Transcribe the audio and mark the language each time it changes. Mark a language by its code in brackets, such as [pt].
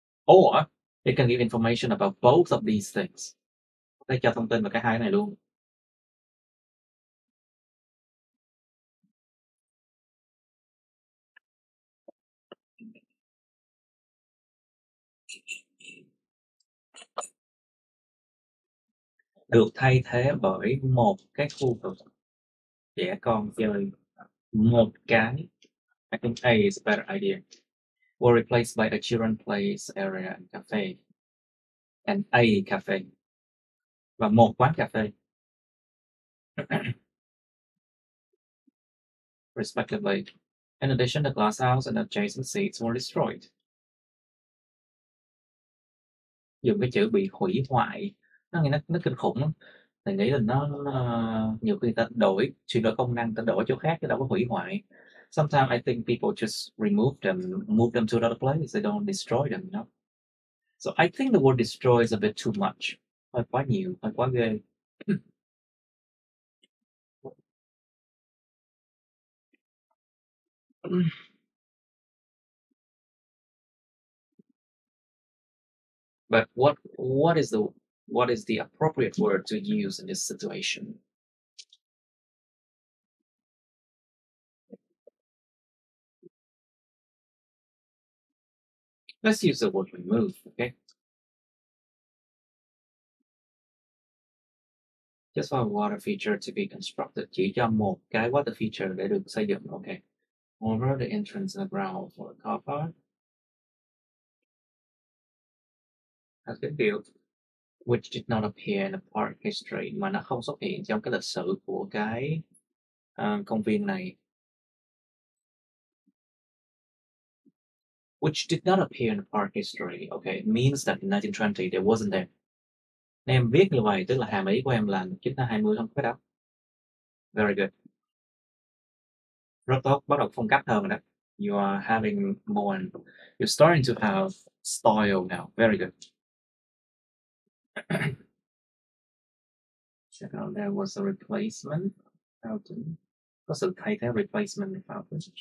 [en] Or it can give information about both of these things. [vi] Có thể cho thông tin về cả hai cái này luôn. Được thay thế bởi một cái khu vực trẻ con chơi. Một cái. [en] I think A is a better idea. Were replaced by a children place area and cafe. And a cafe. [vi] Và một quán cà phê. [en] Respectively. In addition, the glass house and adjacent seats were destroyed. [vi] Dùng cái chữ bị hủy hoại, nó nghe nó kinh khủng lắm. Mình nghĩ là nó nhiều khi ta chuyển đổi công năng, ta đổi chỗ khác chứ đâu có hủy hoại. [en] Sometimes I think people just remove them, move them to another place. They don't destroy them, you know. So I think the word destroy is a bit too much. [vi] Hơi quá nhiều, hơi quá ghê. [en] But what is the appropriate word to use in this situation? Let's use the word remove, okay? Just for a water feature to be constructed, [vi] chỉ cho một cái water feature để được xây dựng, [en] okay? Over the entrance and the ground for a car park. Has been built, which did not appear in the park history, [vi] mà nó không xuất hiện trong cái lịch sử của cái công viên này. [en] Which did not appear in the park history, okay, means that in 1920 there wasn't there. [vi] Nên em viết như vậy tức là hàm ý của em là 1920 không có đâu. [en] Very good. [vi] Rất tốt, bắt đầu phong cách hơn rồi đó. [en] You are having more, you're starting to have style now. Very good. Check out, there was a replacement fountain. [vi] Có sự thay thế [en] replacement fountain.